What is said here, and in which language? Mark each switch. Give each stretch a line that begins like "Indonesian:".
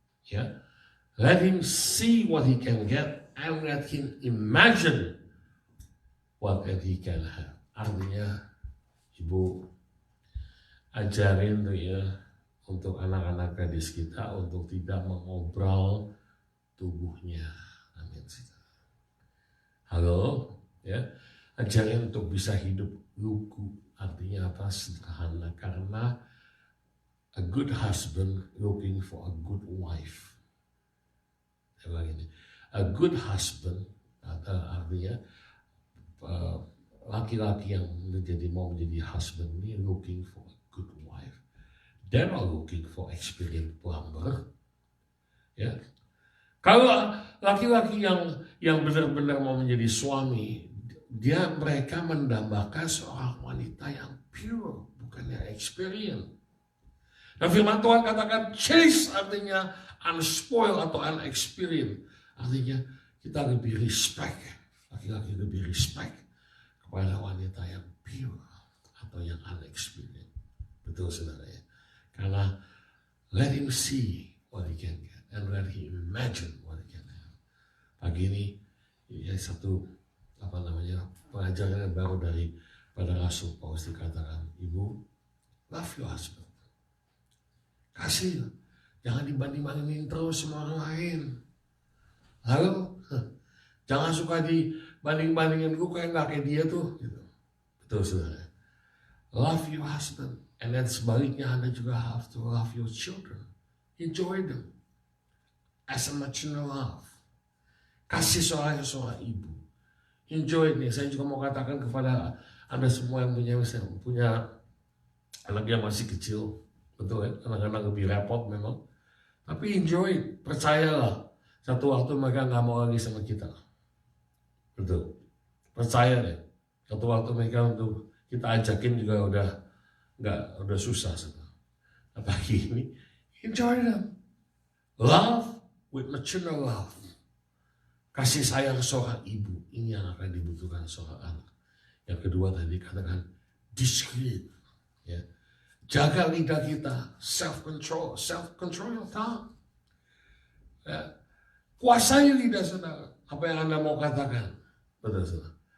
English: Ya, let him see what he can get and let him imagine what he can have.
Indonesian: Artinya, ibu ajarin tuh ya untuk anak-anak gadis kita untuk tidak mengobrol tubuhnya. Amin. Halo, ya, ajarin untuk bisa hidup lugu. Artinya apa? Sederhana.
English: Karena a good husband looking for a good wife. A good husband
Indonesian: artinya laki-laki yang mau menjadi
English: husband ini looking for a good wife. They're not looking for experienced plumber.
Indonesian: Ya. Kalau laki-laki yang benar-benar mau menjadi suami, mereka mendambakan seorang wanita yang pure, bukan yang experienced. Nah, firman Tuhan katakan chaste artinya unspoiled atau unexperienced. Artinya kita lebih respect, laki-laki lebih respect kepada wanita yang pure atau yang unexperienced. Betul saudara ya.
English: Karena let him see what he can get and let him imagine what he can have.
Indonesian: Pagi ini ya satu pengajaran baru dari pada Rasul Paulus dikatakan, ibu,
English: love your husband.
Indonesian: Kasih, jangan dibanding-bandingin terus sama orang lain. Halo, jangan suka dibanding-bandingin, gue kayak gak kayak dia tuh. Gitu. Betul saudara.
English: Love your husband. And then
Indonesian: sebaliknya Anda juga
English: have to love your children. Enjoy them. As a maternal love.
Indonesian: Kasih seorang ibu.
English: Enjoy nih.
Indonesian: Saya juga mau katakan kepada Anda semua yang punya anak yang masih kecil. Betul ya, anak-anak lebih repot memang. Tapi enjoy, percayalah. Satu waktu mereka gak mau lagi sama kita. Betul. Percaya deh. Satu waktu mereka untuk kita ajakin juga udah susah. Nah, pagi ini,
English: enjoy them. Love with maternal love.
Indonesian: Kasih sayang seorang ibu. Ini yang akan dibutuhkan seorang anak. Yang kedua tadi katakan discreet. Ya. Jaga lidah kita,
English: self-control your tongue.
Indonesian: Ya. Kuasai lidah saudara, apa yang Anda mau katakan. Betul saudara.